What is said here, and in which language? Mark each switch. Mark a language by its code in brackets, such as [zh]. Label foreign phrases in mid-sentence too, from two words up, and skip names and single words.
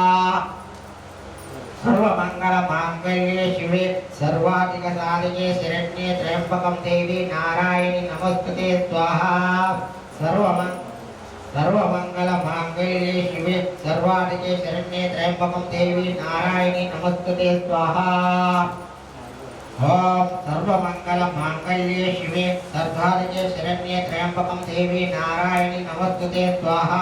[sa] సర్వమంగళ మాంగళ్యే శివే సర్వాధిక సాధికే శరణ్యే త్ర్యంబకం దేవి నారాయణి నమస్తుతే స్వాహా. सर्वमङ्गलमाङ्गल्ये शिवे सर्वार्थे शरण्ये त्र्यम्बकं देवी नारायणी नमस्तुते स्वाहा। ओम सर्वमङ्गलमाङ्गल्ये शिवे सर्वार्थे शरण्ये त्र्यम्बकं देवी नारायणी नमस्तुते स्वाहा।